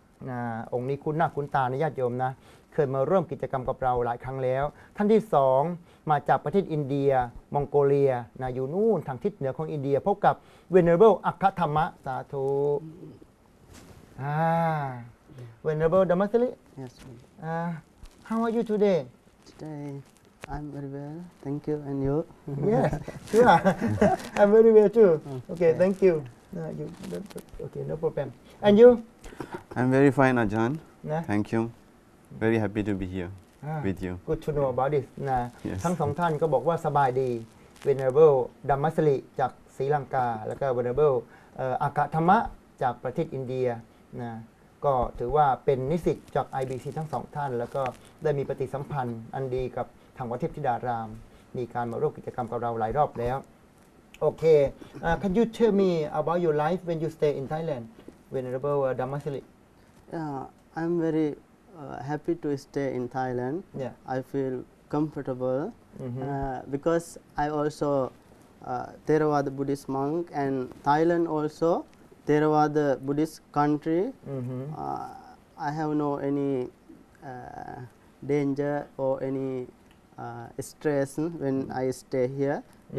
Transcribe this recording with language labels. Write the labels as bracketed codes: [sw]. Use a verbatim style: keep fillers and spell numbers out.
[th] นะองค์นี้คุ้นหน้าคุ้นตาในญาติโยมนะเคยมาร่วมกิจกรรมกับเราหลายครั้งแล้วท่านที่สองมาจากประเทศอินเดียมองโกเลียนะอยู่นู่นทางทิศเหนือของอินเดียพบกับ Venerable อัคคธรรมะสาธุอ่า Venerable Dhammasiri [en] Yes uh, How are you today Today I'm very well Thank you and you Yes you are I'm very well too Okay, okay. Thank you uh, You Okay no problem And you I'm very fine Ajahn nah? Thank you Very happy to be here ah, with you. Good to know about this. นะ yes. [th] ทั้งสองท่านก็บอกว่าสบายดี Venerable Dhammasiri จากศรีลังกาแล้วก็ Venerable เอ่อ อัคคธรรมะจากประเทศอินเดียนะก็ถือว่าเป็นนิสิตจาก ไอ บี ซี ทั้งสองท่านแล้วก็ได้มีปฏิสัมพันธ์อันดีกับทางวัดเทพธิดารามมีการมาร่วมกิจกรรมกับเราหลายรอบแล้วโอเค [en] uh, Can you tell me about your life when you stay in Thailand Venerable uh, Dhammasiri uh, I'm very Uh, happy to stay in Thailand. Yeah. I feel comfortable mm-hmm. uh, because I also uh, Theravada Buddhist monk and Thailand also Theravada Buddhist country. Mm-hmm. Uh, I have no any uh, danger or any uh, stress when I stay here. Mm-hmm.